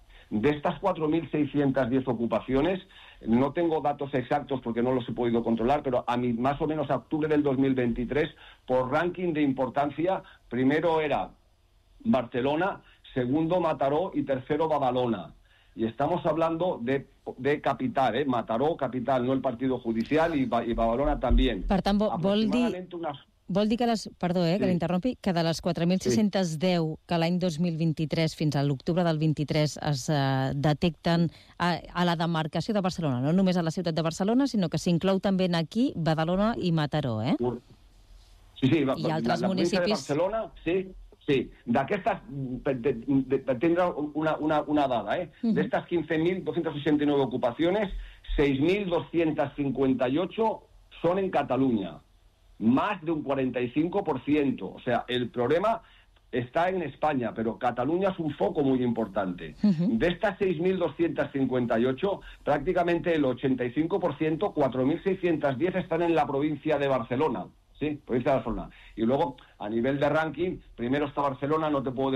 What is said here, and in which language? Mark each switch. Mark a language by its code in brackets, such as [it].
[es] De estas 4.610 ocupaciones, no tengo datos exactos porque no los he podido controlar, pero a mí, más o menos a octubre del 2023, por ranking de importancia, primero era Barcelona, segundo Mataró y tercero Badalona. Y estamos hablando de capital, ¿eh? Mataró, capital, no el partido judicial, y Badalona también. [ca] Per tant, vol dir que les, perdó, sí, que l'interrompi, que de les 4.610, sí, que l'any 2023 fins a l'octubre del 23 es detecten a la demarcació de Barcelona, no només a la ciutat de Barcelona, sinó que s'inclou també aquí Badalona i Mataró, eh? Sí, sí. I altres municipis... La província de Barcelona, sí, sí. D'aquestes, per tindre una dada, eh? Uh-huh. D'aquestes 15.269 ocupacions, 6.258 són en Catalunya. [es] Más de un 45%. O sea, el problema está en España, pero Cataluña es un foco muy importante. Uh-huh. De estas 6.258, prácticamente el 85%, 4.610, están en la provincia de Barcelona. Sí, provincia de Barcelona. Y luego, a nivel de ranking, primero está Barcelona, no te puedo decir.